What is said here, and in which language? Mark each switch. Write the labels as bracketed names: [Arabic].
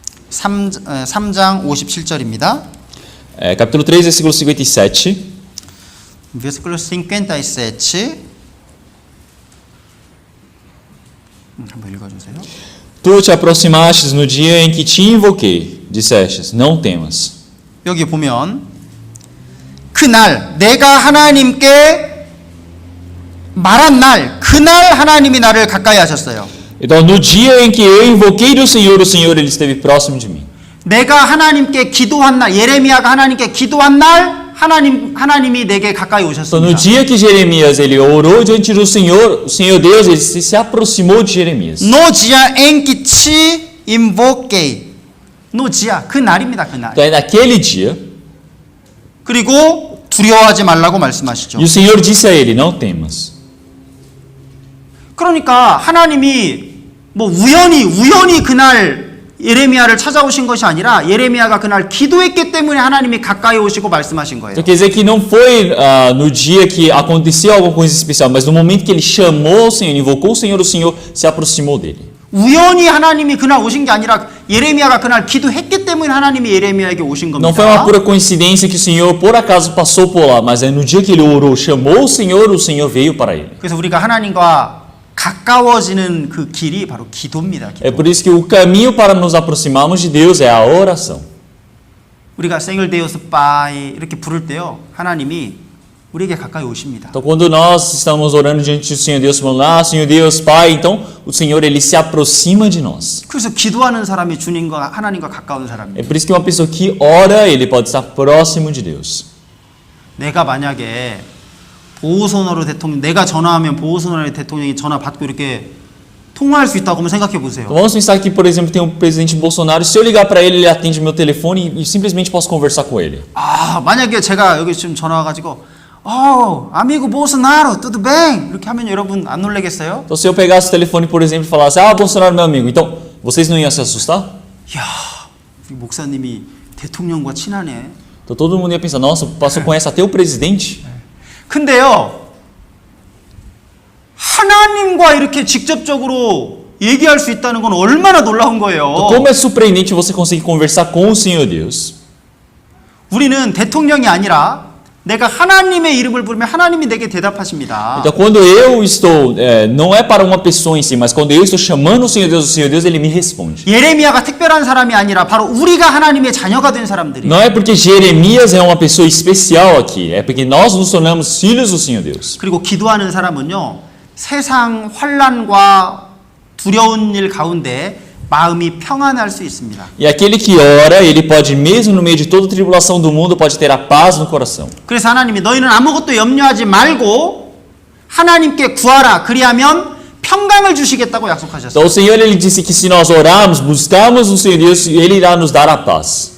[Korean] 3장 57절입니다. [Portuguese] Capítulo 3, versículo 57. Versículo 57. [Korean] 한번 읽어주세요. [Portuguese] Tu te aproximastes no dia em que te invoquei, dissestes, não temas. [Korean] 여기 보면 그날 내가 하나님께 말한 날, 그날 하나님이 나를 가까이 하셨어요. [Portuguese] Então, no dia em que eu invoquei do Senhor, o Senhor ele esteve próximo de mim. [Korean] 내가 하나님께 기도한 날, 예레미야가 하나님께 기도한 날, 하나님이 내게 가까이 [Portuguese] Então, no [Korean] 오셨습니다. [Portuguese] dia que Jeremias ele orou diante do Senhor, o Senhor Deus ele se aproximou de Jeremias. No dia em que te invoquei. No dia, [Korean] 그 날입니다, 그 날. [Portuguese] Então, é naquele dia, [Korean] 그리고 두려워하지 말라고 말씀하시죠. [Portuguese] e o Senhor disse a ele, não temas. [Korean] 그러니까 하나님이 뭐 우연히 그날 예레미야를 찾아오신 것이 아니라 예레미야가 그날 기도했기 때문에 하나님이 가까이 오시고 말씀하신 거예요. [Portuguese] Então quer dizer que não foi no dia que aconteceu alguma coisa especial, mas no momento que ele chamou o Senhor, invocou o Senhor se aproximou dele. [Korean] 우연히 하나님이 그날 오신 게 아니라 예레미야가 그날 기도했기 때문에 하나님이 예레미야에게 오신 겁니다. [Portuguese] Não foi uma pura coincidência que o Senhor por acaso passou por lá, mas é no dia que ele orou, chamou o Senhor veio para ele. [Korean] 그래서 우리가 하나님과 가까워지는 그 길이 바로 기도입니다. 기도. [Portuguese] É por isso que o caminho para nos aproximarmos de Deus é a oração. [Korean] 우리가 [Portuguese] Senhor Deus Pai [Korean] 이렇게 부를 때요, 하나님이 우리에게 가까이 오십니다. [Portuguese] Então quando nós estamos orando diante do Senhor Deus, falando, Senhor Deus, Pai, então o Senhor ele se aproxima de nós. [Korean] 그래서 기도하는 사람이 주님과 하나님과 가까운 사람입니다. [Portuguese] É por isso que uma pessoa que ora, ele pode estar próximo de Deus. [Korean] 내가 만약에 보호선으로 대통령, 내가 전화하면 보호선으로 대통령이 전화 받고 이렇게 통화할 수 있다고 한번 생각해 보세요. [Portuguese] Então, vamos pensar que, por exemplo, tem o presidente Bolsonaro, se eu ligar para ele, ele atende meu telefone e simplesmente posso conversar com ele. [Korean] 아, 만약에 제가 여기 지금 전화 와가지고 [Portuguese] amigo Bolsonaro, tudo bem? [Korean] 이렇게 하면 여러분 안 놀라겠어요? [Portuguese] Então, se eu pegasse o telefone, por exemplo, e falasse, Bolsonaro, meu amigo, então, vocês não iam se assustar? [Korean] 야, 이 목사님이 대통령과 친하네. [Portuguese] Então, todo mundo ia pensar, nossa, o pastor conhece até o presidente? [Korean] 근데요, 하나님과 이렇게 직접적으로 얘기할 수 있다는 건 얼마나 놀라운 거예요. [Portuguese] Então, como é surpreendente você conseguir conversar com o Senhor Deus. [Korean] 우리는 대통령이 아니라 내가 하나님의 이름을 부르면 하나님이 내게 대답하십니다. [Portuguese] Então, quando eu estou, não é para uma pessoa em si, mas quando eu estou chamando o Senhor Deus, ele me responde. [Korean] 예레미야가 특별한 사람이 아니라 바로 우리가 하나님의 자녀가 된 사람들이. [Portuguese] Não é porque Jeremias é uma pessoa especial aqui, é porque nós nos tornamos filhos do Senhor Deus. [Korean] 그리고 기도하는 사람은요, 세상 환난과 두려운 일 가운데 마음이 평안할 수 있습니다. [Portuguese] E aquele que ora, ele pode, mesmo no meio de toda a tribulação do mundo, pode ter a paz no coração. [Korean] 그래서 하나님이 너희는 아무것도 염려하지 말고 하나님께 구하라. 그리하면 평강을 주시겠다고 약속하셨어요. [Portuguese] Então o Senhor ele disse que se nós orarmos, buscarmos o Senhor Deus, ele irá nos dar a paz.